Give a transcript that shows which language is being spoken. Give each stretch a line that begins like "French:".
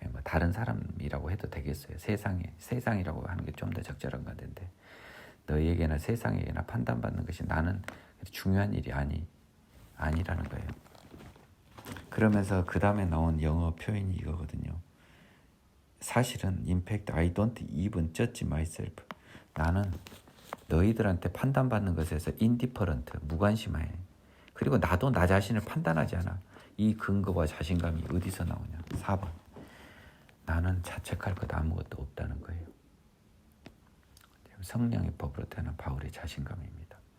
Korean: 뭐 다른 사람이라고 해도 되겠어요. 세상이라고 하는 게 좀 더 적절한 건데 너희에게나 세상에게나 판단받는 것이 나는 중요한 일이 아니라는 거예요. 그러면서 그 다음에 나온 영어 표현이 이거거든요. 사실은
English: in fact I don't even judge myself.
Korean: 나는 너희들한테 판단받는 것에서 indifferent, 무관심해. 그리고 나도 나 자신을 판단하지 않아. 이 근거와 자신감이 어디서 나오냐. 4번. 나는 자책할 것 아무것도 없다는 거예요. 성령의 법으로 태어난 바울의 자신감입니다.